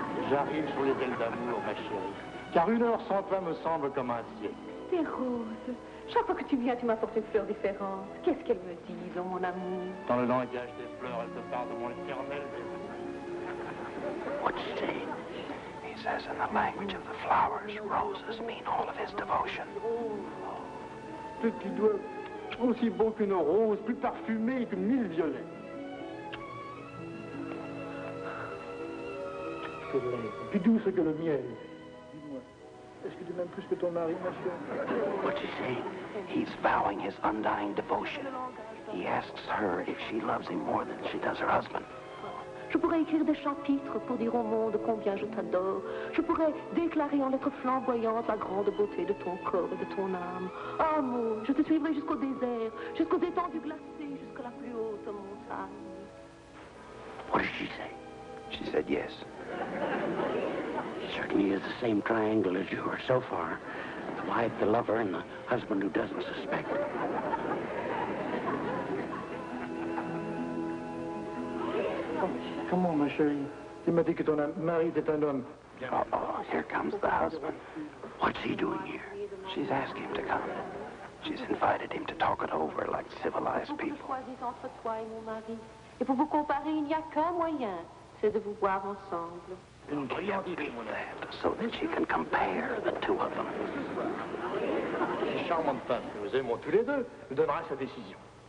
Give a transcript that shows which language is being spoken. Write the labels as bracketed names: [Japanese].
[French] J'arrive sur les ailes d'amour, ma chérie. Car 1 heure sans toi me semble comme un siècle. Tes roses. Chaque fois que tu viens, tu m'apportes une fleur différente. Qu'est-ce qu'elles me disent, oh, mon amour? Dans le langage des fleurs, elle te parle de mon éternel désir. [English] What's he saying? He says in the language of the flowers, roses mean all of his devotion. [French] Petit doigt, aussi beau qu'une rose, plus parfumé que 1000 violets. C'est vrai, plus douce que le miel. Dis-moi, est-ce que tu m'aimes plus que ton mari, ma chérie? [English] What's he saying? He's vowing his undying devotion. He asks her if she loves him more than she does her husband. [French] Je pourrais écrire des chapitres pour dire au monde combien je t'adore. Je pourrais déclarer en lettres flamboyantes la grande beauté de ton corps et de ton âme. Amour, je te suivrai jusqu'au désert, jusqu'aux étendues glacées, jusqu'à la plus haute montagne. [English] What did she say? She said yes. It certainly is the same triangle as yours so far. The wife, the lover, and the husband who doesn't suspect. [French] Comment, ma chérie? Tu m'as dit que ton mari était un homme. [English] Uh-oh, here comes the husband. What's he doing here? She's asked him to come. She's invited him to talk it over like civilized people. [French] Choisis entre toi et mon mari. Et pour vous comparer, il n'y a qu'un moyen, c'est de vous voir ensemble. [English] Yes, that, so that she can compare the two of them. [French] Ces charmantes femmes que nous aimons tous les deux nous donnera sa décision.